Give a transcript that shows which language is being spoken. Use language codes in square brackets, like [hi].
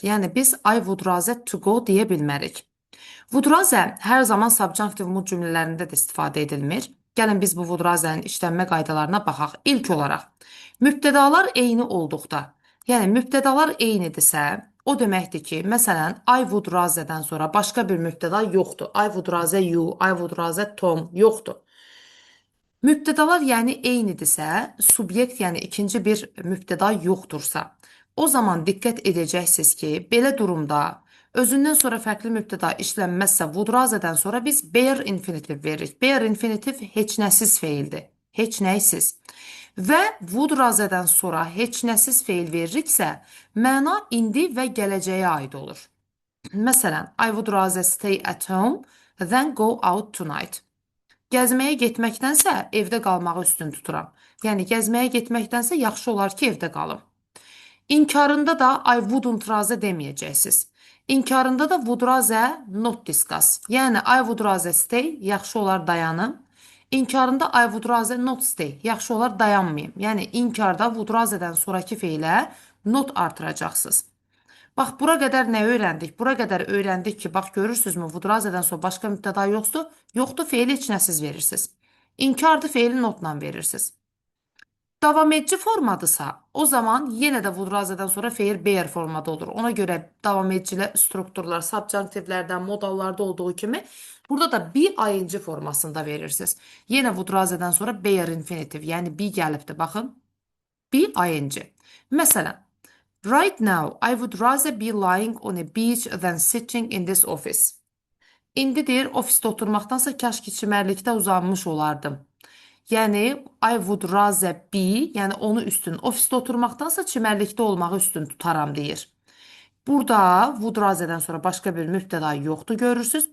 [az] Yəni biz [en] I would rather to go [az] deyə bilmərik. Would rather hər zaman subjunctive mood cümlələrində də istifadə edilmir. Gəlin biz bu would rather-nin işlənmə qaydalarına baxaq. İlk olaraq, mübtədalar eyni olduqda, yəni mübtədalar eynidirsə, o deməkdir ki, məsələn, I would rather-dən sonra başqa bir mübtəda yoxdur. [en] I would rather you, I would rather Tom yoxdur. [az] Mübtədalar yəni eynidirsə, subyekt yəni ikinci bir mübtəda yoxdursa, o zaman diqqət edəcəksiniz ki, belə durumda özündən sonra fərqli mübtəda işlənməzsə, would rather-dən sonra biz bare infinitiv veririk. Bare infinitiv heç nəsiz feildir. Heç nəysiz. Və would rather-dən sonra heç nəsiz feil veririksə, məna indi və gələcəyə aid olur. [en] Məsələn, I would rather stay at home than go out tonight. [az] Gəzməyə getməkdənsə evdə qalmağı üstün tuturam. Yəni, gəzməyə getməkdənsə yaxşı olar ki, evdə qalım. İnkarında da [en] I wouldn't rather [az] deməyəcəksiniz. [en] İnkarında da would rather not discuss. Yəni, I would rather stay, [az] yaxşı olar dayanım. İnkarında [en] I would rather not stay, [az] yaxşı olar dayanmayım. Yəni, inkarda would rather-dən sonraki feylə not artıracaqsınız. Bax, bura qədər nə öyrəndik? Bura qədər öyrəndik ki, bax, görürsünüzmü, would rather-dən sonra başqa mübtəda yoxdur. Yoxdur, feili heç nəsiz verirsiniz. İnkardı, feili notla verirsiniz. Davam edici formadırsa, o zaman yenə də would rather-dən sonra feil bare formada olur. Ona görə davam edicilər, strukturlar, subjunctivlərdən, modallarda olduğu kimi burada da be ing formasında verirsiniz. Yenə would rather-dən sonra bare infinitiv, yəni be gəlibdir, baxın. [en] Be ing. Məsələn, right now, I would rather be lying on a beach than sitting in this office. [az] İndi deyir, ofisdə oturmaqdansa kaş ki çimərlikdə uzanmış olardım. Yəni, [en] I would rather be, [az] yəni onu üstün, ofisdə oturmaqdansa çimərlikdə olmağı üstün tutaram deyir. Burada would rather-dən sonra başqa bir mübtəda yoxdur, görürsünüz.